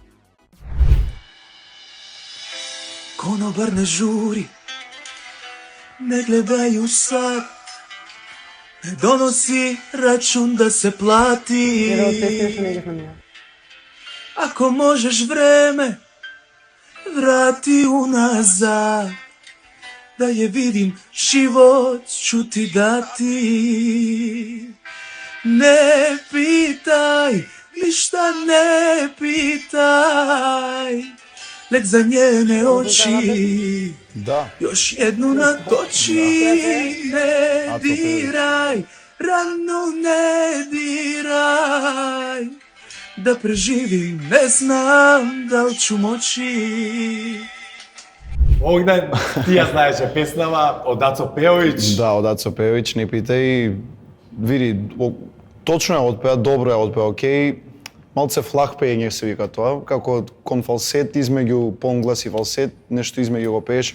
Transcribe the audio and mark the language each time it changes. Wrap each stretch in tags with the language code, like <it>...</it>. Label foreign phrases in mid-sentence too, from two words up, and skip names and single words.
<sr>Конобар не жури, не гледај у сад, не доноси рачун да се плати. Ако можеш време, врати уназад, да ја видим живот ću ti dati. Не питај, ништа не питај, лек за njene очи, Да. još jednu natoči. Не diraј, rano ne diraj, da preživim, ne znam da li ću moći.</sr> <mk>Огнен, ти ја знаеше песнава од Ацо Пеовиќ. Да, од Ацо Пеовиќ, не питај. Види, точно ја отпеа, добро ја отпеа, окей. Малце флах пеење се вика тоа, како кон фалсет измеѓу понглас и фалсет, нешто измеѓу го пееше.</mk>